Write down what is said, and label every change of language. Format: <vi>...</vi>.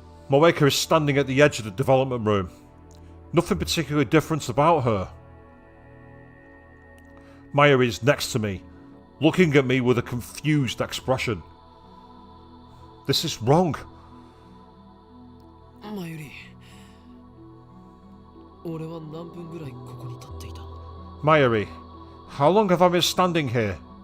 <en>Moeka is standing at the edge of the development room. Nothing particularly different about her. Mayuri is next to me, looking at me with a confused expression. This is wrong.</en> <ja>Mayuri, 俺は何分ぐらいここに立っていた?</ja> <en>Mayuri, how long have I been standing here?</en>